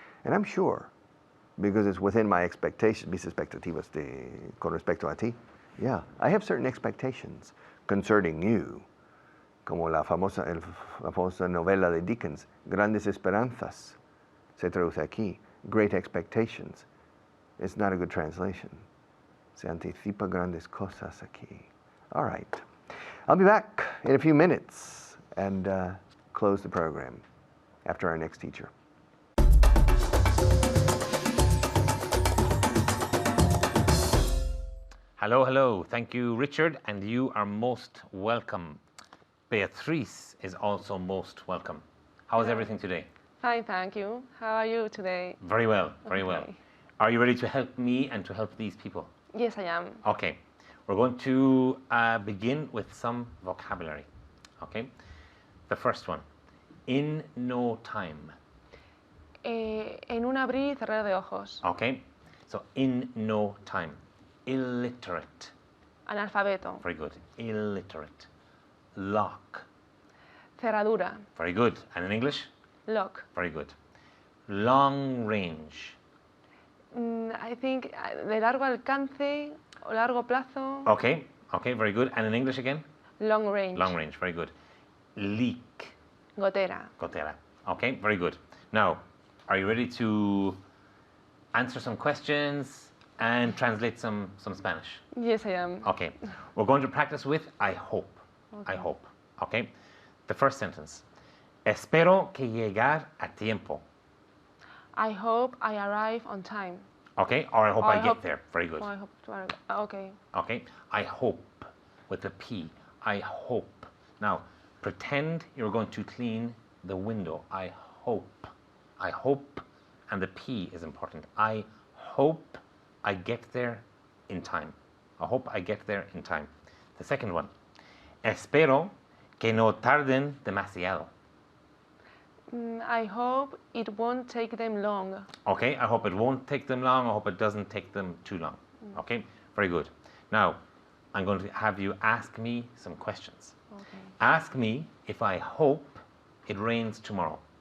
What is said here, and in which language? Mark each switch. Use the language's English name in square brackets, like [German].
[English] And I'm sure, because it's within my expectations, [Spanish] mis expectativas con respecto a ti. [English] Yeah, I have certain expectations concerning you. [Spanish] Como la famosa novela de Dickens, Grandes Esperanzas, se traduce aquí, Great Expectations. [English] It's not a good translation. [Spanish] Se anticipa grandes cosas aquí. [English] All right. I'll be back in a few minutes and close the program after our next teacher. Hello, hello. Thank you, Richard, and you are most welcome. Beatriz is also most welcome. How is everything today? Fine, thank you. How are you today? Very well, very well. Okay. Are you ready to help me and to help these people? Yes, I am. Okay. We're going to begin with some vocabulary. Okay. The first one. In no time. [Spanish] En un abrir y cerrar de ojos. [English] Okay. So in no time. Illiterate. [Spanish] Analfabeto. [English] Very good. Illiterate. Lock. [Spanish] Cerradura. [English] Very good. And in English? Lock. Very good. Long range. I think [Spanish] de largo alcance o largo plazo. [English] Okay. Okay. Very good. And in English again? Long range. Long range. Very good. Leak. [Spanish] Gotera. [English] Gotera. Okay. Very good. Now, are you ready to answer some questions and translate some Spanish? Yes, I am. Okay. We're going to practice with I hope. Okay. I hope. Okay. The first sentence. [Spanish] Espero que llegar a tiempo. [English] I hope I arrive on time. Okay. Or I hope I get there. Very good. Oh, I hope to arrive. Okay. Okay. I hope with the P. I hope. Now, pretend you're going to clean the window. I hope. I hope. And the P is important. I hope I get there in time. I hope I get there in time. The second one. [Spanish] Espero que no tarden demasiado. [English] I hope it won't take them long. Okay, I hope it won't take them long. I hope it doesn't take them too long. Okay, very good. Now, I'm going to have you ask me some questions. Okay. Ask me if I hope it rains tomorrow.